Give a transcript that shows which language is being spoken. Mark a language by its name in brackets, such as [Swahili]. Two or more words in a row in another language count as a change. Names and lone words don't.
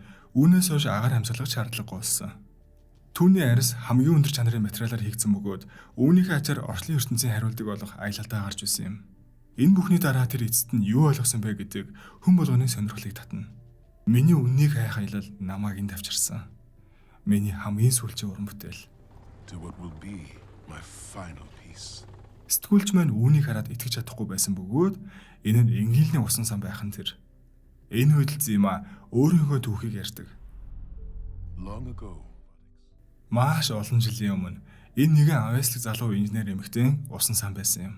[Mongolian] Үүнээс хойш агаар амьсгалах шаардлагагүй болсон. Түүний арьс хамгийн өндөр чанарын материалаар хийгдсэн бөгөөд үүнийхээ ачаар орчлын ертөнцийн хариултыг олох аялалдаа гарч ирсэн юм. Энэ бүхний дараа тэр эцэст нь юу ойлгосон бэ гэдэг хүн болгоны сонирхлыг татна. Миний үннийг хайх аялал намайг энд авчирсан. Миний хамгийн сүүлчийн уран бүтээл. [English] To what will be my final piece. [Mongolian] Сэтгүүлч маань үүнийг хараад итгэж чадахгүй байсан бөгөөд энэ нь энгийлний усан сан байх нь тэр. Энэ үед л Зима өөрийнхөө түүхийг ярьдаг. [English] Long ago, [Mongolian] Маш олон жилийн өмнө энэ нэгэн авьяаслаг залуу инженер эмэгтэй усан сан байсан юм.